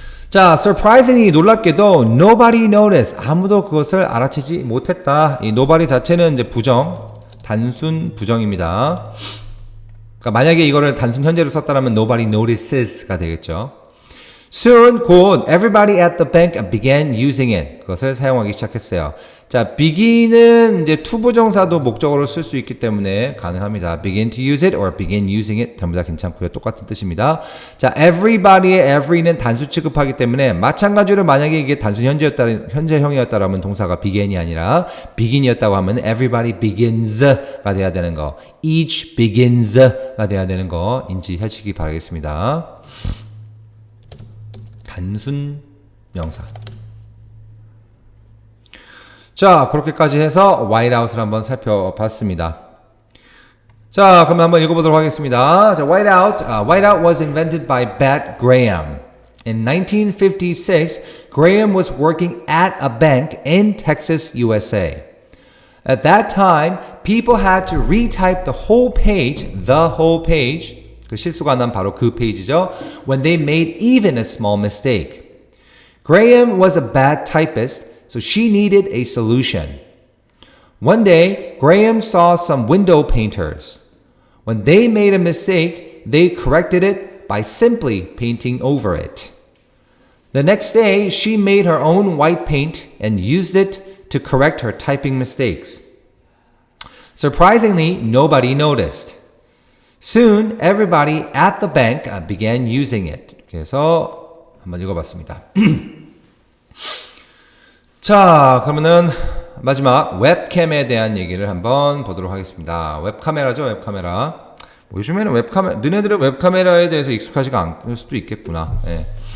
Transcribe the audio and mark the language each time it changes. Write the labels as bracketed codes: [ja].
[ko] 자, surprisingly 놀랍게도 [en] nobody noticed [ko] 아무도 그것을 알아채지 못했다. 이 nobody 자체는 이제 부정, 단순 부정입니다. 그러니까 만약에 이거를 단순 현재로 썼다라면 [en] nobody notices [ko] 가 되겠죠. [en] Soon, [ko] 곧 [en] everybody at the bank began using it. [ko] 그것을 사용하기 시작했어요. 자, begin은 이제 투부정사도 목적어로 쓸 수 있기 때문에 가능합니다. [en] begin to use it or begin using it [ko] 전부 다 괜찮고요. 똑같은 뜻입니다. 자, everybody의 every는 단수 취급하기 때문에 마찬가지로 만약에 이게 단순 현재형이었다라면 동사가 begin이 아니라 begin이었다고 하면 [en] everybody begins [ko] 가 돼야 되는 거, [en] each begins [ko] 가 돼야 되는 거 인지하시기 바라겠습니다. 단순 명사. 자, 그렇게까지 해서 whiteout을 한번 살펴봤습니다. 자, 그럼 한번 읽어보도록 하겠습니다. [en] 자, whiteout was invented by Bat Graham. In 1956, Graham was working at a bank in Texas, USA. At that time, people had to retype the whole page, [ko] 그 실수가 난 바로 그 페이지죠. [en] When they made even a small mistake. Graham was a bad typist, so she needed a solution. One day, Graham saw some window painters. When they made a mistake, they corrected it by simply painting over it. The next day, she made her own white paint and used it to correct her typing mistakes. Surprisingly, nobody noticed. Soon, everybody at the bank began using it. [ko] 그래서 한번 읽어봤습니다. 자, 그러면은 마지막 웹캠에 대한 얘기를 한번 보도록 하겠습니다. 웹카메라죠, 웹카메라. 요즘에는 너네들은 웹카메라에 대해서 익숙하지가 않을 수도 있겠구나. 예.